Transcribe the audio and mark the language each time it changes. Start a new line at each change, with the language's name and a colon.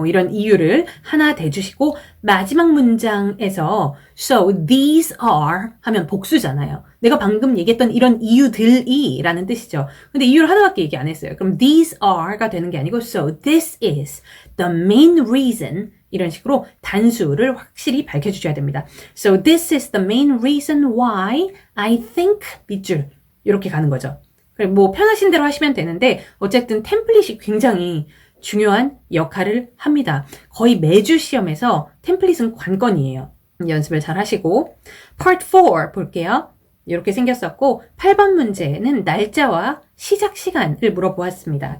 Korean: 이런 이유를 하나 대주시고 마지막 문장에서
English: So these are
Korean: 하면 복수잖아요. 내가 방금 얘기했던 이런 이유들이 라는 뜻이죠. 근데 이유를 하나밖에 얘기 안 했어요. 그럼 these are가 되는 게 아니고
English: So this is the main reason
Korean: 이런 식으로 단수를 확실히 밝혀주셔야 됩니다.
English: So this is the main reason why I think
Korean: 밑줄 이렇게 가는 거죠. 편하신 대로 하시면 되는데 어쨌든 템플릿이 굉장히 중요한 역할을 합니다. 거의 매주 시험에서 템플릿은 관건이에요. 연습을 잘 하시고 Part 4 볼게요. 이렇게 생겼었고 8번 문제는 날짜와 시작 시간을 물어보았습니다.